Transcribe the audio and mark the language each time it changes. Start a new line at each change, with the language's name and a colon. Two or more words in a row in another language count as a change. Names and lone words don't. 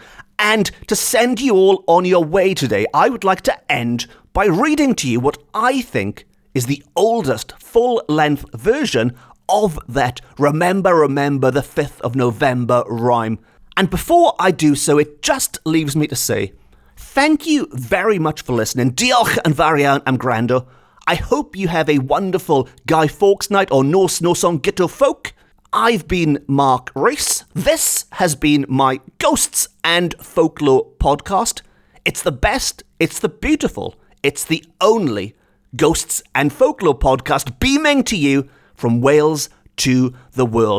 English: And to send you all on your way today, I would like to end by reading to you what I think is the oldest full-length version of that remember the 5th of November rhyme. And before I do so, it just leaves me to say, thank you very much for listening.
Welsh: Diolch yn fawr iawn am gwrando.
English: I hope you have a wonderful Guy Fawkes Night or Noson Guto Ffowc. I've been Mark Rees. This has been my Ghosts and Folklore podcast. It's the best, it's the beautiful, it's the only Ghosts and Folklore podcast beaming to you from Wales to the world.